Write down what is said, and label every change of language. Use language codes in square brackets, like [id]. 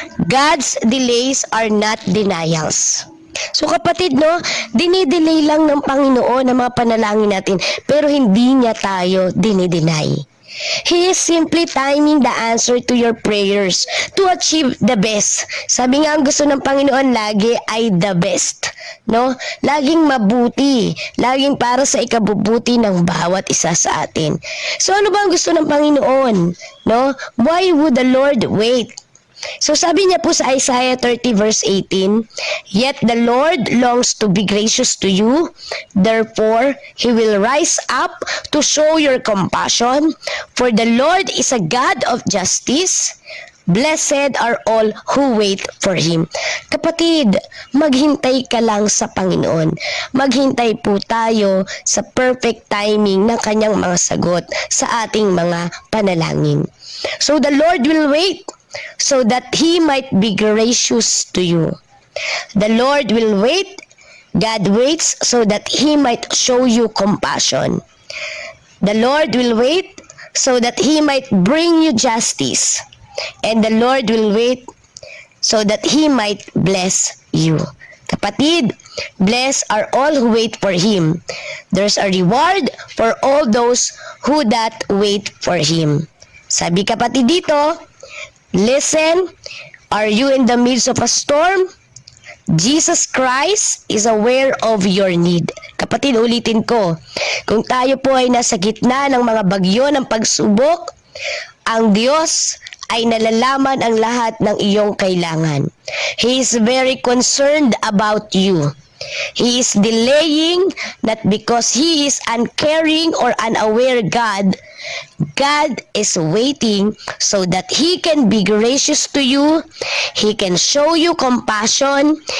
[en] God's delays are not denials. [tl] So kapatid, no, dinidelay lang ng Panginoon ang mga panalangin natin, pero hindi niya tayo dinideny. [en] He is simply timing the answer to your prayers to achieve the best. [tl] Sabi nga, ang gusto ng Panginoon lagi ay [en] the best. [tl] No? Laging mabuti. Laging para sa ikabubuti ng bawat isa sa atin. So ano ba ang gusto ng Panginoon? [en] No? Why would the Lord wait? [tl] So sabi niya po sa [en] Isaiah 30 verse 18, yet the Lord longs to be gracious to you, therefore He will rise up to show your compassion, for the Lord is a God of justice. Blessed are all who wait for Him. [tl] Kapatid, maghintay ka lang sa Panginoon. Maghintay po tayo sa perfect timing ng kanyang mga sagot sa ating mga panalangin. [en] So the Lord will wait so that He might be gracious to you. The Lord will wait. God waits so that He might show you compassion. The Lord will wait so that He might bring you justice. And the Lord will wait so that He might bless you. Kapatid, blessed are all who wait for Him. There's a reward for all those who that wait for Him. [tl] Sabi kapatid dito, [en] listen, are you in the midst of a storm? Jesus Christ is aware of your need. [tl] Kapatid, ulitin ko, kung tayo po ay nasa gitna ng mga bagyo ng pagsubok, ang Diyos ay nalalaman ang lahat ng iyong kailangan. [en] He is very concerned about you. He is delaying, not because He is uncaring or unaware God. God is waiting so that He can be gracious to you. He can show you compassion.